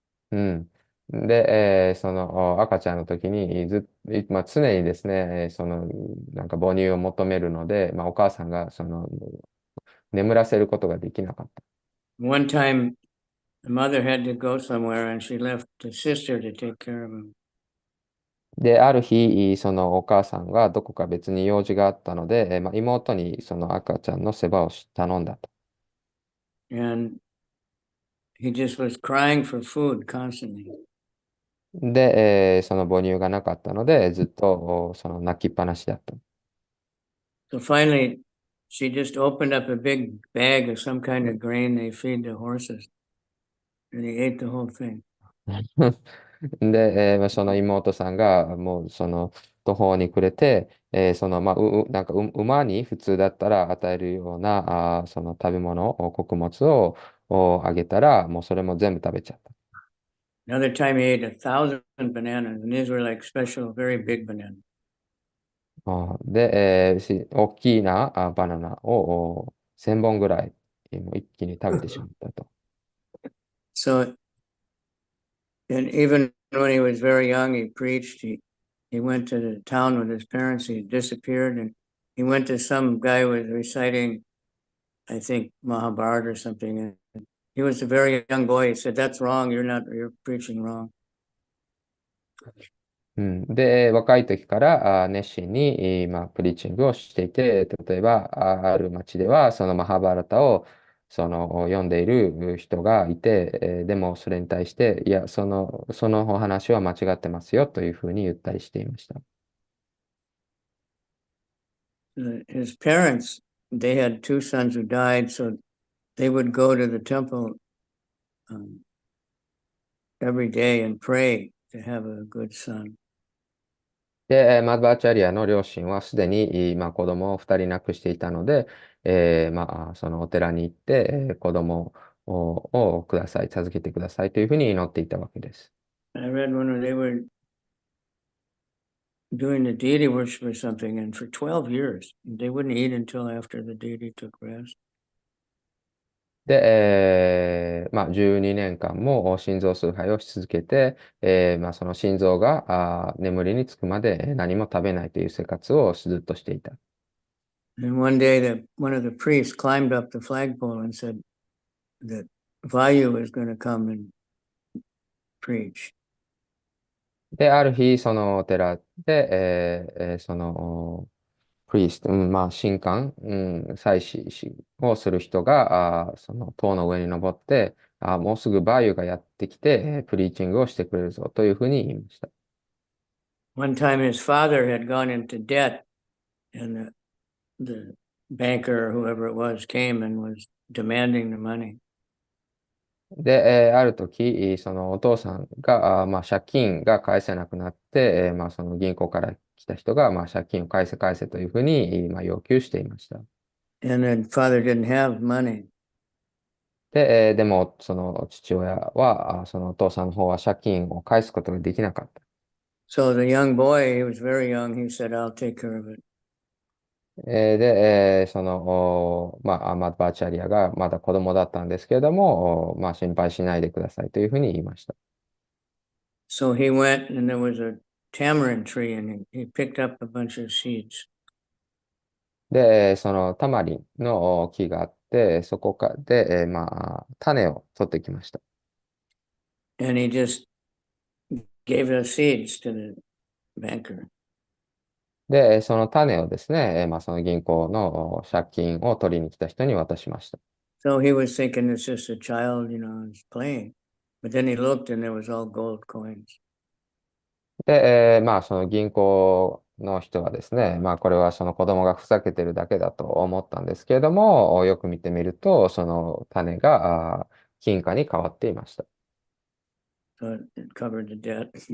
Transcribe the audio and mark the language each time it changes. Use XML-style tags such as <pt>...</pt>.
<ja>うん。で、その赤ちゃんの時にまあ、常にですね、なんか母乳を求めるので、まあ、お母さんが眠らせることができなかった。</ja> <en>One time, the mother had to go somewhere, and she left the sister to take care of him.</en> <ja>で、ある日、そのお母さんがどこか別に用事があったので、まあ、妹にその赤ちゃんの世話を頼んだと。</ja> <en>And he just was crying for food constantly.</en> <ja>で、その母乳がなかったので、ずっとその泣きっぱなしだった。</ja> <en>So finally, she just opened up a big bag of some kind of grain they feed the horses. And he ate the whole thing.</en> <ja>で、まあその妹さんがもうその途方に暮れて、その、まあ、なんか馬に普通だったら与えるような、その食べ物、穀物をあげたら、もうそれも全部食べちゃった。</ja> <en>Another time he ate 1,000 bananas, and these were like special, very big bananas.</en> <ja>で、大きなバナナを1000本ぐらいもう一気に食べてしまったと。</ja> <en>So, and even when he was very young, he preached. He went to the town with his parents. He disappeared, and he went to some guy who was reciting, I think, Mahabharata or something. And he was a very young boy. He said, "That's wrong. You're preaching wrong."</en> <ja>で、若い時から熱心に、まあ、プリーチングをしていて、例えば、ある町では、そのマハバラタを読んでいる人がいて、でもそれに対して、いや、そのお話は間違ってますよというふうに言ったりしていました。</ja> <en>His parents, they had two sons who died, so they would go to the temple every day and pray to have a good son.</en> <ja>で、マドバーチャリアの両親はすでに、まあ、子供を2人亡くしていたので、まあ、そのお寺に行って、子供をください、授けてくださいというふうに祈っていたわけです。</ja> <en>I read one where they were doing the deity worship or something, and for 12 years, they wouldn't eat until after the deity took rest.</en> <ja>で、まあ、12年間も心臓崇拝をし続けて、まあ、その心臓が眠りにつくまで何も食べないという生活をずっとしていた。</ja> <en>And one day, one of the priests climbed up the flagpole and said that Vayu was going to come and preach.</en> <ja>で、ある日、そのお寺で、そのプリスト、まあ、神官、祭司をする人が、その塔の上に登って、もうすぐバーユがやってきて、プリーチングをしてくれるぞというふうに言いました。</ja> <en>One time his father had gone into debt, and the banker or whoever it was came and was demanding the money.</en> <ja>で、ある時、そのお父さんが、まあ、借金が返せなくなって、まあ、その銀行から来た人が、まあ、借金を返せ返せというふうに、まあ、要求していました。</ja> <en>And the father didn't have money.</en> <ja>で、でも、その父親は、そのお父さんの方は借金を返すことができなかった。</ja> <en>So the young boy, he was very young, he said, "I'll take care of it."</en> <ja>で、その、まあ、アマバーチャリアがまだ子供だったんですけれども、まあ、心配しないでくださいというふうに言いました。</ja> <en>So he went, and there was a tamarind tree, and he picked up a bunch of seeds.</en> <ja>で、そのタマリンの木があって、そこで、まあ、種を取ってきました。</ja> <en>And he just gave the seeds to the banker.</en> <ja>で、その種をですね、まあ、その銀行の借金を取りに来た人に渡しました。</ja> <en>So he was thinking it's just a child, is playing. But then he looked, and there was all gold coins.</en> <ja>で、まあ、その銀行の人はですね、まあ、これはその子供がふざけてるだけだと思ったんですけれども、よく見てみると、その種が金貨に変わっていました。</ja> <en>So it covered the debt.</en>